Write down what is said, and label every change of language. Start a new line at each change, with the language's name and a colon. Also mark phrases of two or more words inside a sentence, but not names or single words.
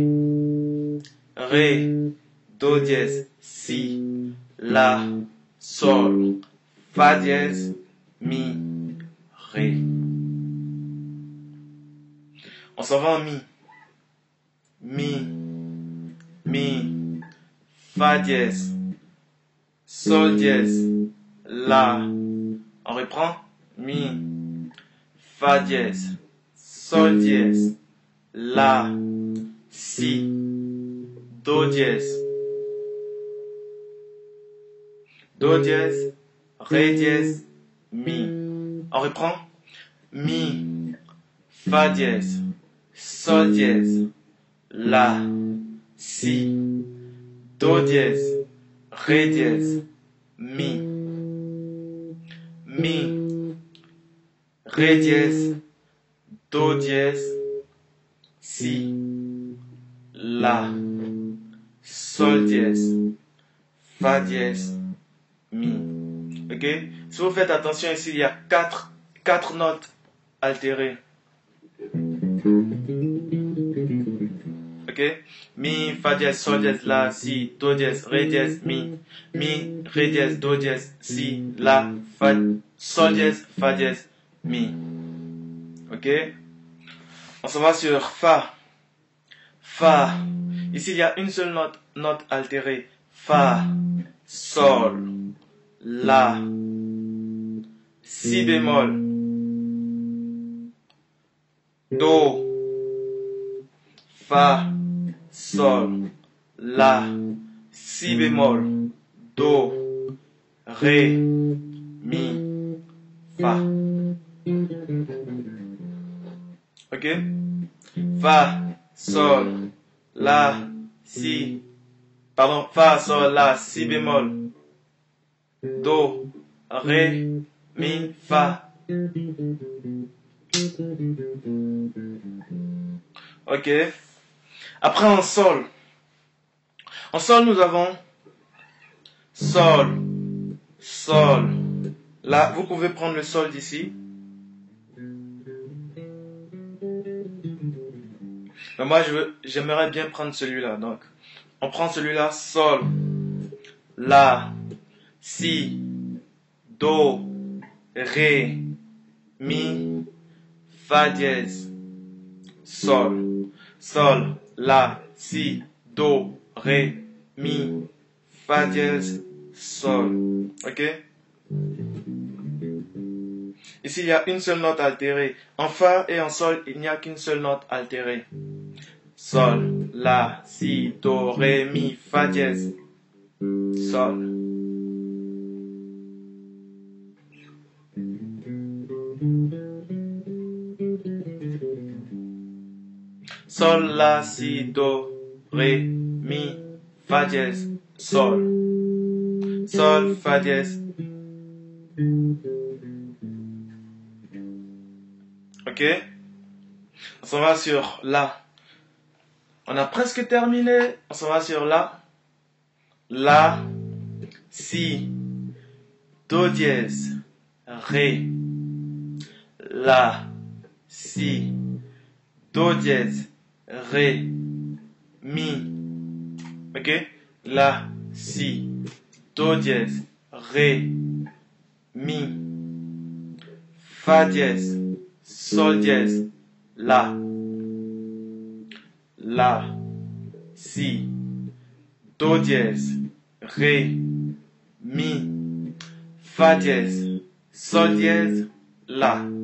French: Ré, Do dièse, Si, La, Sol, Fa dièse, Mi, Ré. On s'en va en Mi. Mi, Fa dièse, Sol dièse, La. On reprend. Mi, Fa dièse, Sol dièse, La, Si, Do dièse, Do dièse, Ré dièse, Mi. On reprend. Mi, Fa dièse, Sol dièse, La, Si, Do dièse, Ré dièse, Mi. Mi, Ré dièse, Do dièse, Si, La, Sol dièse, Fa dièse, Mi. Ok? Si vous faites attention ici, il y a quatre notes altérées. Ok? Mi, fa dièse, sol dièse, la, si, do dièse, ré dièse, mi, ré dièse, do dièse, si, la, fa, sol dièse, fa dièse, mi. Ok? On s'en va sur fa. Fa. Ici, il y a une seule note altérée. Fa, sol, la, si bémol, do, fa, sol, la, si bémol, do, ré, mi, fa. Ok? Fa, sol, la, si, pardon, fa, sol, la, si bémol, do, ré, mi, fa. Ok? Après en sol. En sol, nous avons sol, sol. Là, vous pouvez prendre le sol d'ici. Mais moi, j'aimerais bien prendre celui-là. Donc, on prend celui-là, sol, la, si, do, ré, mi, fa dièse, sol, sol, la, si, do, ré, mi, fa dièse, sol. Ok? Ici, il y a une seule note altérée. En fa et en sol, il n'y a qu'une seule note altérée. Sol, la, si, do, ré, mi, fa dièse, sol. Sol, la, si, do, ré, mi, fa dièse, sol. Sol, fa dièse. Ok? On s'en va sur la. On a presque terminé. On s'en va sur la. La, si, do dièse, ré. La, si, do dièse, ré, mi. Ok? La, si, do dièse, ré, mi, fa dièse, sol dièse, la, si, do dièse, ré, mi, fa dièse, sol dièse, la.